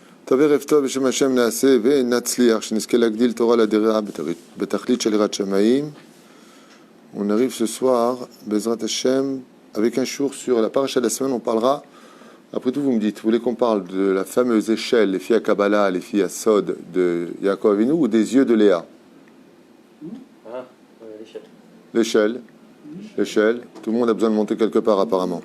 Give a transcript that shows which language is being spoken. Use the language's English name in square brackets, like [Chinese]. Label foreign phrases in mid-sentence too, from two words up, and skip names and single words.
[Hebrew] טוב, ערב טוב, בשם השם נעשה ונצליח, שנזכה להגדיל תורה לדרך בתכלית של יראת שמיים. [French] On arrive ce soir, [Hebrew] בעזרת השם, [French] avec un jour sur la paracha de la semaine, on parlera, après tout vous me dites, vous voulez qu'on parle de la fameuse échelle, les filles à Kabbalah, les filles à Sod de Yaakov Avinu, ou des yeux de Léa? L'échelle, tout le monde a besoin de monter quelque part apparemment.